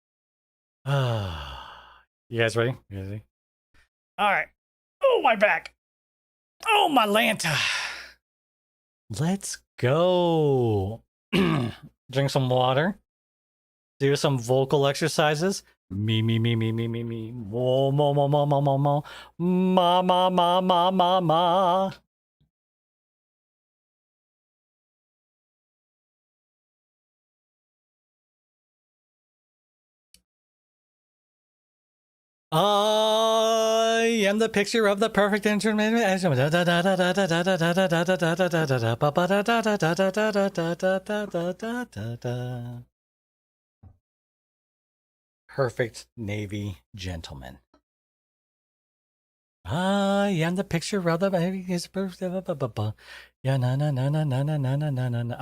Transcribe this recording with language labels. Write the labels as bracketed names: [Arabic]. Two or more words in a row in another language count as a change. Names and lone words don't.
[English] you guys ready? You guys ready? All right. Oh, my back. Oh, my Lanta. Let's go. Drink some water. Do some vocal exercises. Me, me, me, me, me, me, me. Mo, mo, mo, mo, mo, mo, mo. Ma, ma, ma, ma, ma, ma. I am the picture of the perfect instrument. Perfect Navy gentleman. I am the picture of the yeah, na na na na na na na na na na.